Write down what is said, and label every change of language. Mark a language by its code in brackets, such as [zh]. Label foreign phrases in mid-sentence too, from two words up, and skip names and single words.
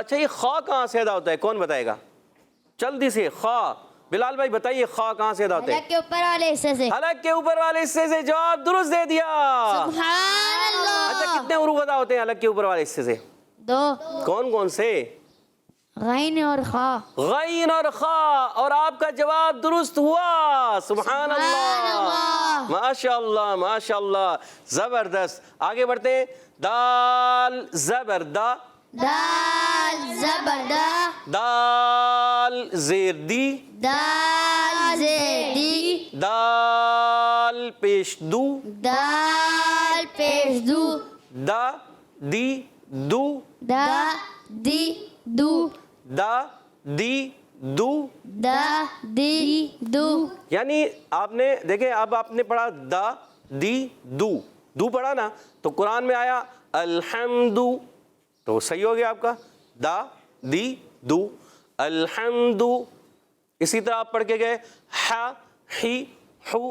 [ur] اچھا یہ خا کہاں سے ادا ہوتا ہے? کون بتائے گا جلدی سے? خا بلال بھائی بتائیے خا کہاں سے ادا ہوتا ہے? حلق کے اوپر والے حصے سے. حلق کے اوپر والے حصے سے. جواب درست دے دیا. [ar] سبحان اللہ. [ur] اچھا کتنے حروف ادا ہوتے ہیں حلق کے اوپر والے حصے سے? 2। کون کون سے? غین اور خا. غین اور خا، اور آپ کا جواب درست ہوا. [ar] سبحان اللہ، ماشاء اللہ ماشاء اللہ، زبردست. [ur] آگے بڑھتے ہیں. دال زبر دا، دال زبر دا، دال زیر دی، دال زیر دی، دال پیش دو، دال پیش دو، دا دی دو، دا دی دو، دا دی دو. دا دی دو. یعنی آپ نے دیکھیں، اب آپ نے پڑھا دا دی دو، دو پڑھا نا، تو قرآن میں آیا الحمد، تو صحیح ہو گیا آپ کا. دا دی دو الحمد. اسی طرح آپ پڑھ کے گئے ہا ہی ہو.